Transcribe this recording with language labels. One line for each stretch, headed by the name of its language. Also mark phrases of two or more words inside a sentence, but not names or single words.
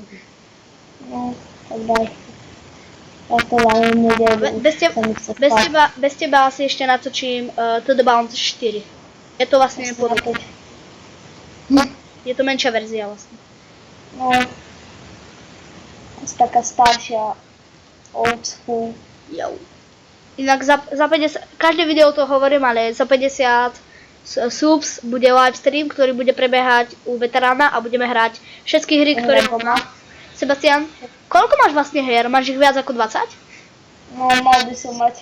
Slovak: No, tak daj. Ja to dám v nedelu. Bez teba asi ešte natočím To The Bounce 4. Je to vlastne nepodobné. Je to menšia verzia vlastne. No. Taká staršia.
English: Old school.
Slovak: Jo. Inak za 50, každé video to hovorím, ale za 50 subs bude
English: live stream,
Slovak: ktorý bude prebiehať u veterána a budeme hrať všetky hry, ktoré má. Sebastian, koľko máš vlastne hier? Máš ich viac ako 20? No, mal by som mať.